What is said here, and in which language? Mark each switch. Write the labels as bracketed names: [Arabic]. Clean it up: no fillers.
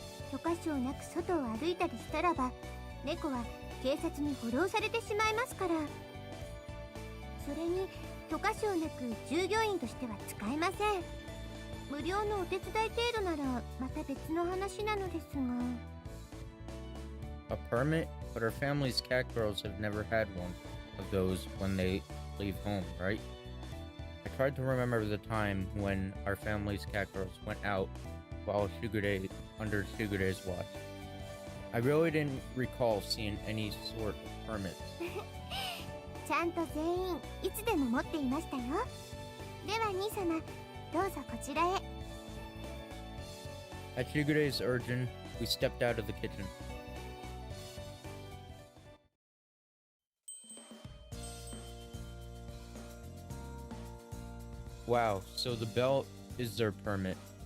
[Japanese] 許可証なく外を歩いたりしたらば猫は警察に補導されてしまいますから。それに許可証なく従業員としては使えません。無料のお手伝い程度ならまた別の話なのですが。 [English] A permit? But our family's cat girls have never had one of those when they leave home, right? I tried to remember the time when our family's cat girls went out while under Shigure's watch. I really didn't recall seeing any sort of permits. [Japanese] ちゃんと全員いつでも持っていましたよ。では兄様、どうぞこちらへ。 [English] At Shigure's urging, we stepped out of the kitchen. Wow, so the bell is their permit.